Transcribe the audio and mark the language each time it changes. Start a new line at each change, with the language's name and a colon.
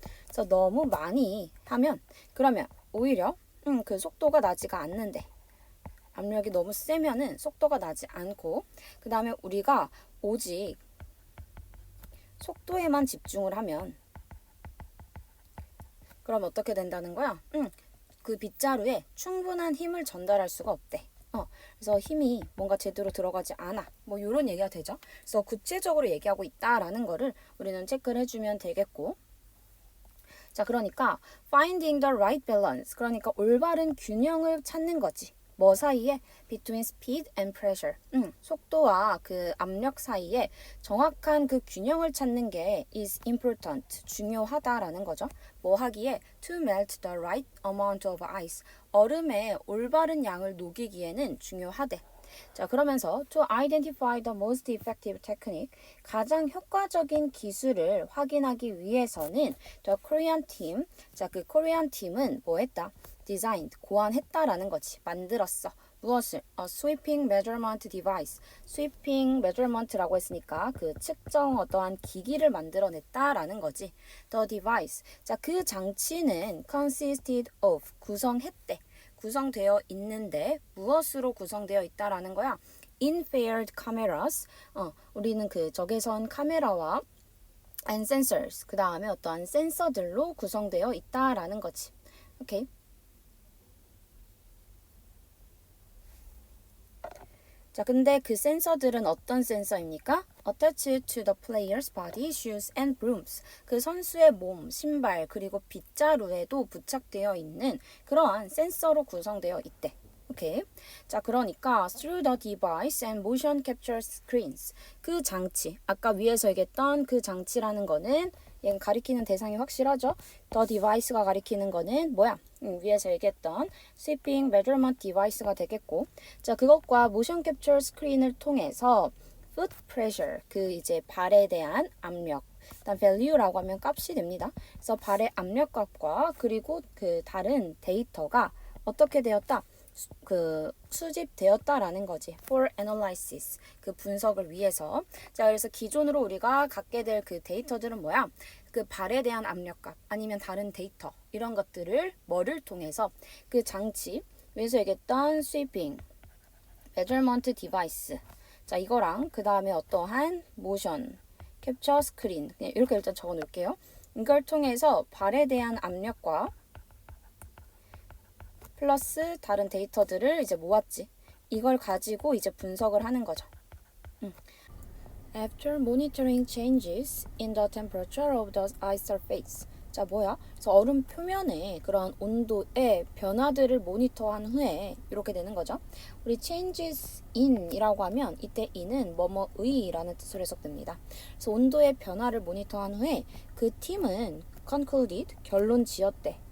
Korean: 그래서 너무 많이 하면 그러면 오히려 그 속도가 나지가 않는데 압력이 너무 세면은 속도가 나지 않고 그 다음에 우리가 오직 속도에만 집중을 하면 그럼 어떻게 된다는 거야? 그 빗자루에 충분한 힘을 전달할 수가 없대. 그래서 힘이 뭔가 제대로 들어가지 않아. 뭐 이런 얘기가 되죠. 그래서 구체적으로 얘기하고 있다라는 거를 우리는 체크를 해주면 되겠고. 자, 그러니까
English: finding the right balance.
Korean: 그러니까 올바른 균형을 찾는 거지. 뭐 사이에?
English: Between speed and pressure.
Korean: 속도와 그 압력 사이에 정확한 그 균형을 찾는 게
English: is important.
Korean: 중요하다라는 거죠. 뭐 하기에?
English: To melt the right amount of ice.
Korean: 얼음의 올바른 양을 녹이기에는 중요하대. 자, 그러면서
English: to identify the most effective technique.
Korean: 가장 효과적인 기술을 확인하기 위해서는
English: the Korean team.
Korean: 자, 그 코리안 팀은 뭐 했다? designed, 고안했다라는 거지. 만들었어. 무엇을?
English: sweeping measurement device.
Korean: sweeping measurement라고 했으니까 그 측정 어떠한 기기를 만들어냈다라는 거지.
English: The device.
Korean: 자, 그 장치는
English: consisted of.
Korean: 구성했대. 구성되어 있는데 무엇으로 구성되어 있다라는 거야?
English: infrared cameras.
Korean: 우리는 그 적외선 카메라와
English: and sensors.
Korean: 그 다음에 어떠한 센서들로 구성되어 있다라는 거지. 오케이. 자, 근데 그 센서들은 어떤 센서입니까?
English: Attached to the player's body, shoes and brooms.
Korean: 그 선수의 몸, 신발, 그리고 빗자루에도 부착되어 있는 그러한 센서로 구성되어 있대. 오케이. 자, 그러니까
English: through the device and motion capture screens.
Korean: 그 장치, 아까 위에서 얘기했던 그 장치라는 거는 얘는 가리키는 대상이 확실하죠?
English: The device
Korean: 가 가리키는 거는 뭐야? 위에서 얘기했던 sweeping measurement device가 되겠고, 자, 그것과 motion capture screen을 통해서 foot pressure, 그 이제 발에 대한 압력, 일단 value라고 하면 값이 됩니다. 그래서 발의 압력값과 그리고 그 다른 데이터가 어떻게 되었다? 수집되었다라는 거지.
English: For analysis.
Korean: 그 분석을 위해서. 자, 그래서 기존으로 우리가 갖게 될 그 데이터들은 뭐야? 그 발에 대한 압력값 아니면 다른 데이터 이런 것들을 뭐를 통해서 그 장치 위에서 얘기했던 sweeping measurement device. 자, 이거랑 그 다음에 어떠한 motion capture screen 그냥 이렇게 일단 적어 놓을게요. 이걸 통해서 발에 대한 압력과 플러스 다른 데이터들을 이제 모았지. 이걸 가지고 이제 분석을 하는 거죠.
English: After monitoring changes in the temperature of the ice surface.
Korean: 자, 뭐야? 그래서 얼음 표면의 그런 온도의 변화들을 모니터한 후에 이렇게 되는 거죠. 우리
English: changes in
Korean: 이라고 하면 이때 in은 뭐뭐의라는 뜻으로 해석됩니다. 그래서 온도의 변화를 모니터한 후에 그 팀은 concluded, 결론 지었대.